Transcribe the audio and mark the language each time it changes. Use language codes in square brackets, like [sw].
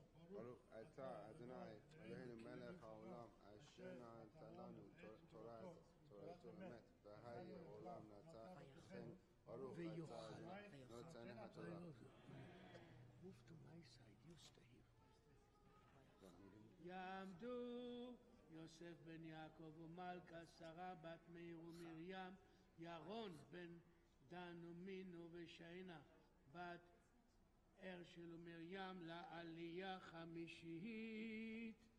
[he] ברוך אתה אדוני אלוהינו מלך העולם אשר נתן לנו תורתו אמת וחיי עולם נתן לכן ברוך אתה אדוני נותן התורה. [en] Move to my side, you stay here. [he] יעמדו יוסף בן יעקב ומלכה, שרה בת מאיר ומרים, ירון בן דן ומינו ושיינה בת הרשל ומרים לעלייה חמישית.